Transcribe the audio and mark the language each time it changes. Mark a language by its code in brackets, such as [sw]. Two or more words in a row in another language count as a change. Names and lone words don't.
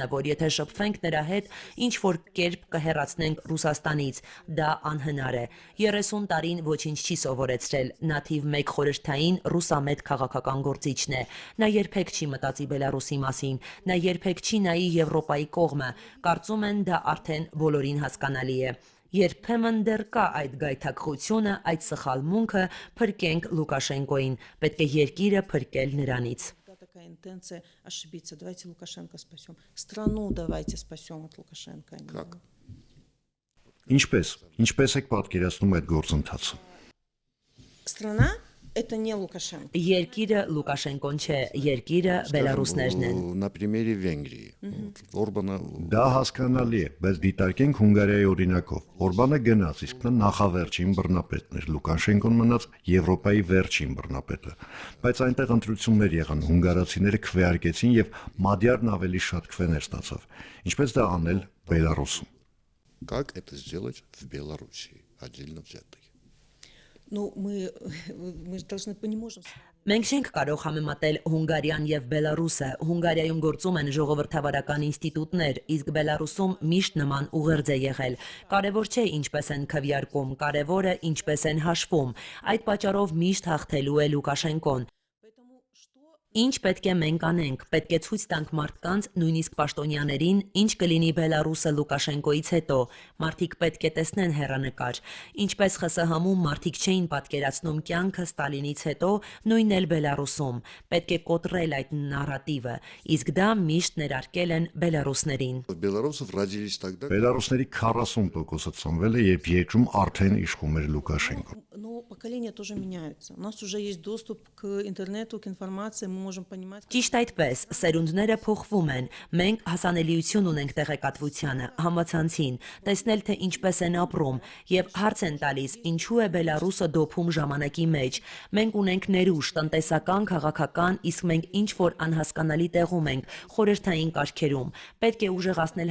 [hy] որ եթե շփվենք նրա հետ, ինչ որ կերպ կհեռացնենք Ռուսաստանից, դա անհնար է։ 30 տարին ոչինչ չի սովորեցրել, նա թիվ 1 խորհրդային ռուսամետ քաղաքական գործիչն է։ Նա երբեք չի մտածի Բելարուսի մասին, նա երբեք չի նայի Եվրոպայի կողմը, կարծում են դա արդեն բոլորին հասկանալի է։ Երբեմն դեռ կա այդ գայթակղությունը, այդ սխալմունքը, փրկենք Լուկաշենկոին, պետք է երկիրը փրկել նրանից։ [ru] Такая интенция ошибиться. Давайте Лукашенко спасем. Страну давайте спасем от Лукашенко. Как? [hy] Ինչպես եք պատկերացնում այդ գործընթացը։ [ru] Страна это не Лукашенко. [hy] Երկիրը Լուկաշենկոն չէ, երկիրը բելարուսներն են։ [ru] На примере Венгрии. [hy] Օրբանը Դա հասկանալի է, բայց դիտարկենք Հունգարիայի օրինակով։ Օրբանը գնաց, իսկ նա նախավերջին բռնապետն էր, Լուկաշենկոն մնաց Եվրոպայի վերջին բռնապետը։ Բայց այնտեղ ընտրություններ եղան, հունգարացիները քվեարկեցին եւ Մադյարն ավելի շատ քվեներ ստացավ։ Ինչպես դա անել Բելարուսում։ [ru] как это сделать в Белоруссии отдельно взятой. Ну, мы же должны не можем. [hy] Մենք չենք կարող համեմատել Հունգարիան եւ Բելարուսը։ Հունգարիայում գործում են ժողովրդավարական ինստիտուտներ, իսկ Բելարուսում միշտ նման ուղերձ է եղել։ Կարևոր չէ ինչպես են քվեարկում, կարևորը ինչպես են հաշվում։ Այդ պատճառով միշտ հաղթելու է Լուկաշենկոն։ Ինչ պետք է մենք անենք, պետք է ցույց տանք մարդկանց, նույնիսկ պաշտոնյաներին, ինչ կլինի Բելարուսը Լուկաշենկոից հետո։ Մարդիկ պետք է տեսնեն հեռանկար։ Ինչպես ԽՍՀՄ-ում մարդիկ չէին պատկերացնում կյանքը Ստալինից հետո, նույնն էլ Բելարուսում։ Պետք է կոտրել այդ նարատիվը, իսկ դա միշտ ներարկել են բելարուսներին։ [ru] Белорусов родились тогда. [hy] Բելարուսների 40%-ը ծնվել է, երբ երկրում արդեն իշխում էր Լուկաշենկոն։ [ru] Но поколения тоже меняются. У нас уже есть доступ к интернету, к информации, мы можем понимать. [hy] Ճիշտ այդպես, սերունդները փոխվում են։ Մենք հասանելիություն ունենք տեղեկատվությանը, համացանցին, տեսնել թե ինչպես են ապրում եւ հարց են տալիս, ինչու է Բելարուսը դոփում ժամանակի մեջ։ Մենք ունենք ներուժ, տնտեսական, քաղաքական, իսկ մենք ինչ որ անհասկանալի տեղում ենք, խորհրդային կարգերում։ Պետք է ուժեղացնել